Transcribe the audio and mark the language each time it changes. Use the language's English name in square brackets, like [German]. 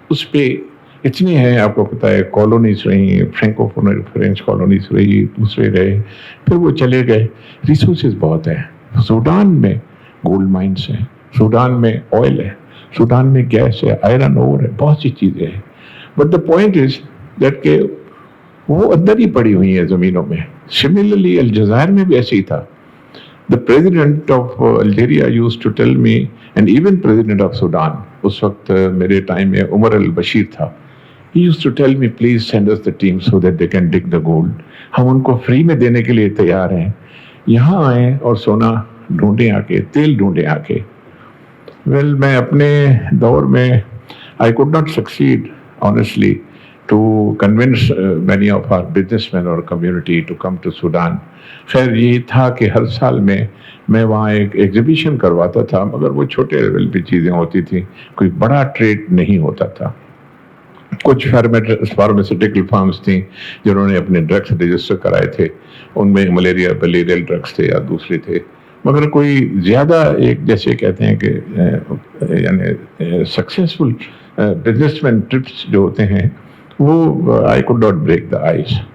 [Urdu] اس پہ اتنے ہیں، آپ کو پتہ ہے کالونیز رہی، فرینکو فرینچ کالونیز رہی، دوسرے رہے، پھر وہ چلے گئے. ریسورسز بہت ہیں. سوڈان میں گولڈ مائنس ہیں، سوڈان میں آئل ہے، سوڈان میں گیس ہے، آئرن اور ہے، بہت سی چیزیں ہیں. [English] but the point is that [Urdu] کہ وہ اندر ہی پڑی ہوئی ہیں زمینوں میں. سملرلی الجزائر میں بھی ایسے ہی تھا. [English] The president of Algeria used to tell me, and even president of Sudan, [Urdu] اس وقت میرے ٹائم میں عمر البشیر تھا. [English] He used to tell me, please send us the team so that they can dig the gold. [Urdu] ہم ان کو free میں دینے کے لیے تیار ہیں، یہاں آئیں اور سونا ڈھونڈیں آ کے، تیل ڈھونڈیں آ کے. ویل میں اپنے دور میں [English] I could not succeed honestly to convince many of our businessmen or community to come to Sudan. [Urdu] خیر یہ تھا کہ ہر سال میں وہاں ایک ایگزیبیشن کرواتا تھا، مگر وہ چھوٹے لیول پہ چیزیں ہوتی تھیں، کوئی بڑا ٹریڈ نہیں ہوتا تھا. کچھ فارماسیوٹیکل فارمز تھیں جنہوں نے اپنے ڈرگس رجسٹر کرائے تھے، ان میں ملیریا ملیریل ڈرگس تھے یا دوسرے تھے، مگر کوئی زیادہ ایک جیسے کہتے ہیں کہ یعنی سکسیسفل بزنس مین ٹرپس جو ہوتے ہیں وہ [English] I could not break the ice.